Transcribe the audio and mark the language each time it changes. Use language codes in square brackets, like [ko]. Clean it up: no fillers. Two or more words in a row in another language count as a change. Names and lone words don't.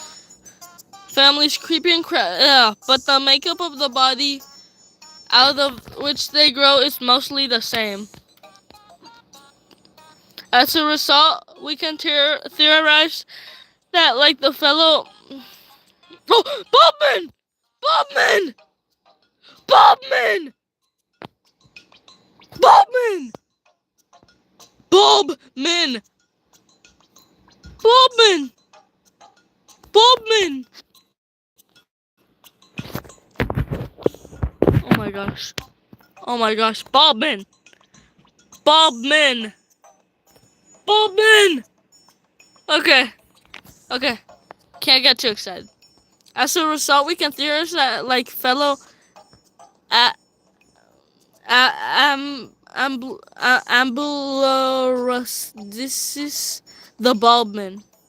[en] But the makeup of the body out of which they grow is mostly the same. As a result, we can theorize that, like the fellow. Oh, Bobman! Bobman! Bobman! Bobman! Bobman! Bobman! Bobman! Oh my gosh. Oh my gosh. Bobman! Bobman! Bobman! Okay. Okay. Can't get too excited. As a result, we can theorize that, like fellow Ambulorus, this is the Bobman.